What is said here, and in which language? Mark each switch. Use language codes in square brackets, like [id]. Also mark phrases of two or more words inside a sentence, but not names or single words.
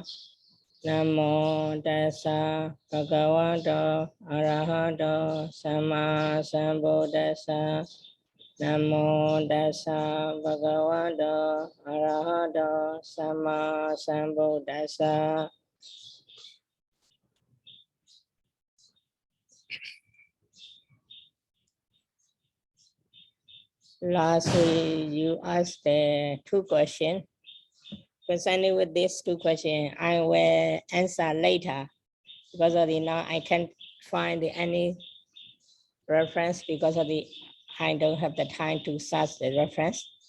[pi] Namo tassa bhagavato arahato samma sambuddhassa. Namo tassa bhagavato arahato samma sambuddhassa. [en] Lastly, you asked two questions. Concerning with these two questions, I will answer later because of the now I can't find any reference because of the I don't have the time to search the reference.